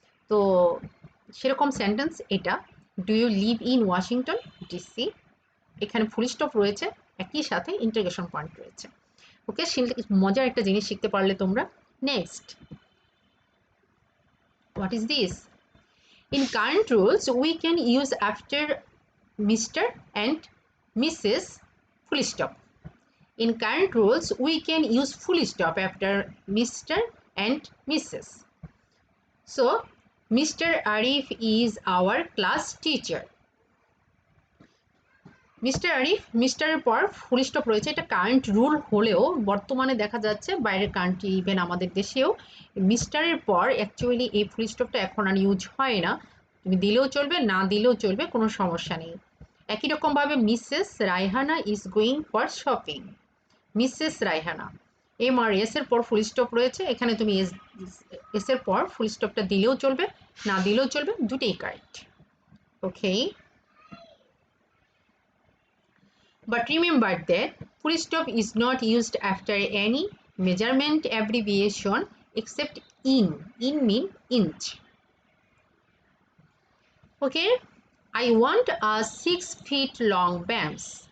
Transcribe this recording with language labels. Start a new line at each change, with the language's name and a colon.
Bangla: তো সেরকম সেন্টেন্স এটা,
English: do you live in Washington DC,
Bangla: এখানে ফুল স্টপ রয়েছে, একই সাথে ইন্টারোগেশন পয়েন্ট রয়েছে। ওকে, মজার একটা জিনিস শিখতে পারলে তোমরা।
English: Next, what is this? In current rules we can use after Mr and Mrs full stop. In current rules, we can use full stop after Mr. and Mrs. So, Mr. Arif is our class teacher.
Bangla: Mister Arif, মিস্টারের পর full stop রয়েছে, এটা current rule হলেও বর্তমানে দেখা যাচ্ছে বাইরের country, even আমাদের দেশেও মিস্টারের পর অ্যাকচুয়ালি এই ফুল স্টপটা এখন আর ইউজ হয় না। তুমি দিলেও চলবে, না দিলেও চলবে, কোনো সমস্যা নেই। একই রকমভাবে
English: Mrs Raihana is going for shopping,
Bangla: Mrs Raihana, M আর S এর পর ফুল স্টপ রয়েছে, এখানে তুমি এস এর পর ফুল স্টপটা দিলেও চলবে, না দিলেও চলবে, দুটোই correct.
English: Okay, but remember that full stop is not used after any measurement abbreviation except in. In mean inch. Okay, I want a 6 feet long bench.